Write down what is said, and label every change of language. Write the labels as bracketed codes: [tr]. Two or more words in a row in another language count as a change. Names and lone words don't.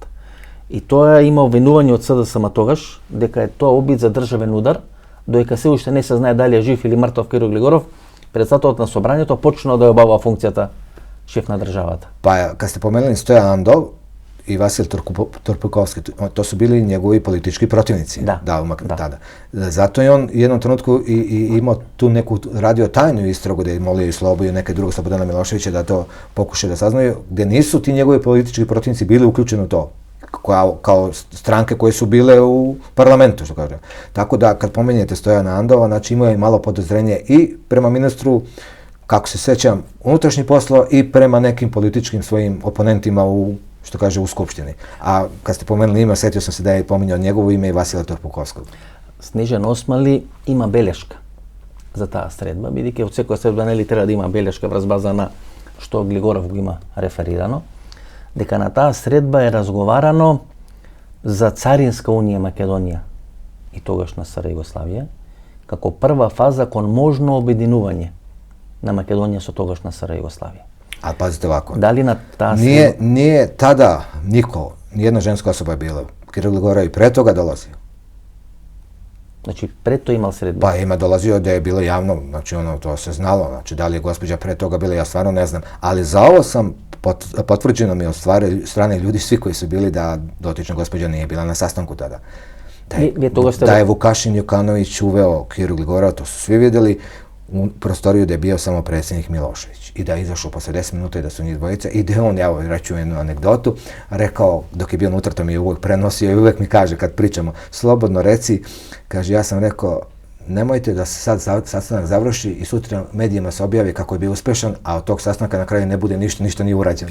[mk] И тоа има обвинување од СДСМ тогаш дека е тоа обид за државен удар, додека се уште не се знае дали е жив или мртов Киро Глигоров, претседателот на собранието почнал да ја обавува функцијата шеф на државата. [sr] Pa kad ste pomenuli Stojan Andov i Vasil Turpukovski, to su bili njegovi politički protivnici. Da. Tada. Zato je on u jednom trenutku i imao tu neku radio tajnu istragu gdje je molio i Sloboju i neke druge Slobodana Miloševića da to pokušaju da saznaju, gdje nisu ti njegovi politički protivnici bili uključeni u to. Kao stranke koje su bile u parlamentu, što kažem. Tako da kad pomenjete Stojana Andova, znači imao je malo podozrenje i prema ministru, kako se sećam, unutrašnjih poslova i prema nekim političkim svojim oponentima u, što kaže, u Skupštini. A kad ste pomenuli ime, setio sam se da je pominjao njegovo ime i Vasila Turpukovskog. [mk] Снежан Османли има белешка за таа средба, бидејќи од секоја средба нели треба да има белешка врз база на што Глигоров го има реферирано, дека на таа средба е разговарано за Царинска унија Македонија и тогашна СР Југославија, како прва фаза кон можно обединување на Македонија со тогашна СР Југославија. [sr] A pazite ovako, [mk] Дали на таа средба... [sr] nije tada niko, nijedna ženska osoba je bila. Kiro Gligorov i pre toga dolazio. [mk] Значи пред тоа имал средба. [sr] Pa ima dolazio da je bilo javno, znači ono, to se znalo, znači da li je gospođa pre toga bila, ja stvarno ne znam. Ali za ovo sam potvrđeno mi od strane ljudi, svi koji su bili, da dotična gospođa nije bila na sastanku tada. Da je Vukašin Jokanović uveo Kiru Gligorova, to su svi vidjeli, u prostoriju da je bio samo predsjednik Milošević i da je izašao posle 10 minuta i da su njih dvojica i da je on, evo reću jednu anegdotu, rekao, dok je bio unutra, to mi je uvijek prenosio i uvijek mi kaže kad pričamo, slobodno reci, kaže, ja sam rekao, nemojte da se sad sastanak završi i sutra medijima se objavi kako je bio uspešan, a od tog sastanka na kraju ne bude ništa nije urađeno.